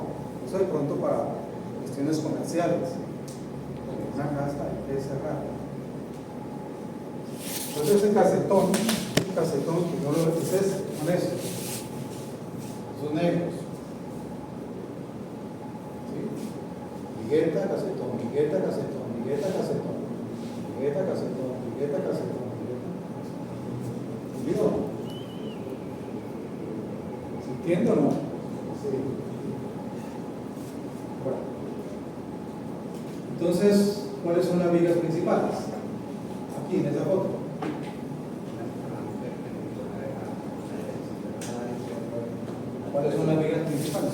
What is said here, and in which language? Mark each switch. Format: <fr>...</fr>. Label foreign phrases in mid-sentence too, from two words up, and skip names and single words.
<es>Eso de pronto para cuestiones comerciales. Una casa hay que cerrar. Entonces ese casetón que no lo es ese, son esos. Esos negros. ¿Sí? Vigueta, casetón, vigueta, casetón, vigueta, casetón, vigueta, casetón, vigueta, casetón, vigueta. ¿Entendido? ¿Se entiende o no? Sí. Bueno. Entonces, ¿cuáles son las vigas principales? Aquí en esa foto. ¿Cuáles son las vigas principales?</es>